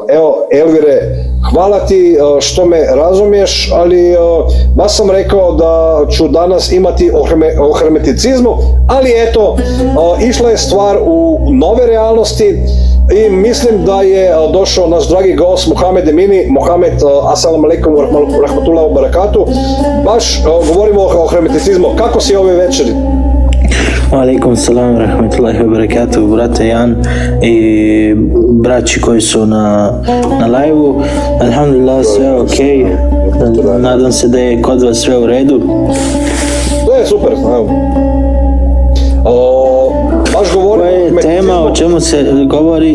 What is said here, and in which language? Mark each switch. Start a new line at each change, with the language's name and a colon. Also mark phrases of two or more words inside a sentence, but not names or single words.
Bosnian: Evo, Elvire, hvala ti što me razumiješ, ali baš sam rekao da ću danas imati o hermeticizmu, ali eto, išla je stvar u nove realnosti i mislim da je došao naš dragi gost Mohamed Emini. Mohamed,
Arabic: السلام عليكم ورحمة الله وبركاته.
Bosnian: Baš govorimo o hermeticizmu. Kako si ove večeri?
Arabic: عليكم السلام ورحمة الله وبركاته,
Bosnian: brate Jan i braći koji su na live-u. Alhamdulillah, sve ok. Nadam se da je kod vas sve u redu. To je super. Baš govorimo o tema, o čemu se govori?